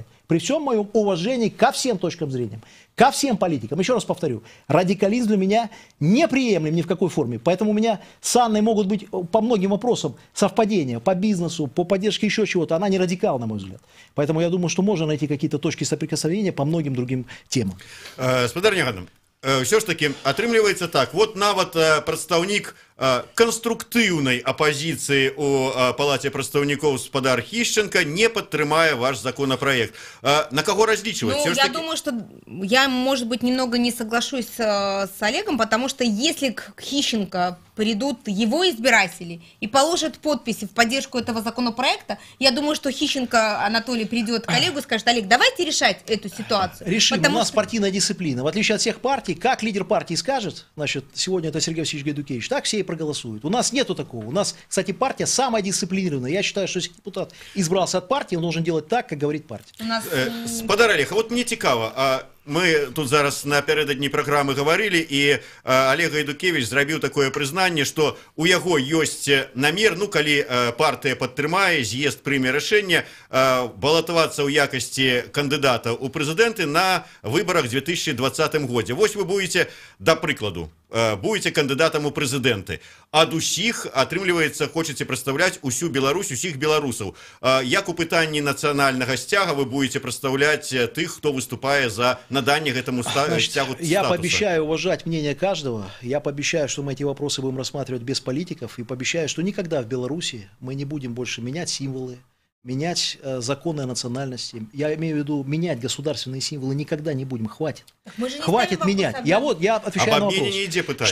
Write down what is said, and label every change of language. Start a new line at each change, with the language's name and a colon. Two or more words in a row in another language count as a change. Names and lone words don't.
Russian: При всем моем уважении ко всем точкам зрения, ко всем политикам, еще раз повторю, радикализм для меня неприемлем ни в какой форме. Поэтому у меня с Анной могут быть по многим вопросам совпадения, по бизнесу, по поддержке еще чего-то. Она не радикал, на мой взгляд. Поэтому я думаю, что можно найти какие-то точки соприкосновения по многим другим темам.
Belarusian: Спадар Нягадам, все ж таки атрымліваецца так, вот нават прадстаўнік конструктыўнай апозіцыі у палаце прадстаўнікоў спадар Хищенко не падтрымае ваш законопроект.
Russian: На кого различивать? Ну, я думаю, что я, может быть, немного не соглашусь с Олегом, потому что если к Хищенко придут его избиратели и положат подписи в поддержку этого законопроекта, я думаю, что Хищенко Анатолий придет к Олегу и скажет: Олег, давайте решать эту ситуацию. Решим. У нас партийная дисциплина. В отличие от всех партий, как лидер партии скажет, значит, сегодня это Сергей Васильевич Гайдукевич, так все и проголосуют. У нас нету такого. У нас, кстати, партия самая дисциплинированная. Я считаю, что если депутат избрался от партии, он должен делать так, как говорит партия.
Belarusian: Спадар Олег, вот мне цікава, мы тут зараз напярэдадні праграмы гаварылі, і Олег Гайдукевич зрабіў такое прызнанне, што у яго ёсць намер, ну калі партыя падтрымае, з'езд прыме рашэнне, балатавацца ў якасці кандыдата ў прэзідэнты на выбарах 2020 годзе. Вось вы будете, да прыкладу, будете кандыдатам у прэзідэнты. Ад усіх, атрымліваецца, хочаце прадстаўляць усю Беларусь, усіх беларусаў. Як у пытанні нацыянальнага сцяга вы будете прадстаўляць тых, хто выступае за наданне гэтаму сцягу статуса?
Russian: Я пообещаю уважать мнение каждого. Я пообещаю, что мы эти вопросы будем рассматривать без политиков. И пообещаю, что никогда в Беларуси мы не будем больше менять символы, менять законы о национальности. Я имею в виду, менять государственные символы никогда не будем. Хватит. Хватит менять. Я отвечаю на вопрос.